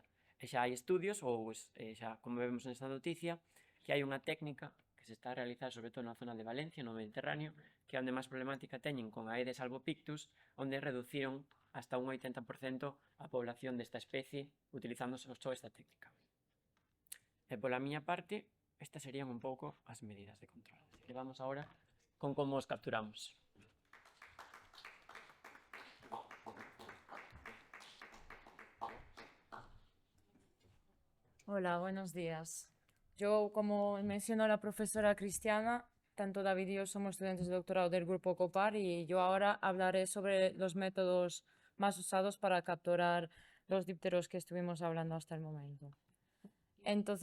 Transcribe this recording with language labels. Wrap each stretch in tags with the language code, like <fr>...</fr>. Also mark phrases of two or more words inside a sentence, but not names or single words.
<gl>E xa hai estudios, ou xa como vemos nesta noticia, que hai unha técnica que se está a realizar sobre todo na zona de Valencia, no Mediterráneo, que é onde máis problemática teñen con Aedes albopictus, onde reduciron hasta un 80% a población desta especie utilizando só esta técnica. E pola miña parte, estas serían un pouco as medidas de control. Así que vamos agora con como os capturamos.</gl> <es>Hola, buenos días. Yo, como mencionó la profesora Cristiana, tanto David y yo somos estudiantes de doctorado del grupo COPAR y yo ahora hablaré sobre los métodos más usados para capturar los dípteros que estuvimos hablando hasta el momento.</es>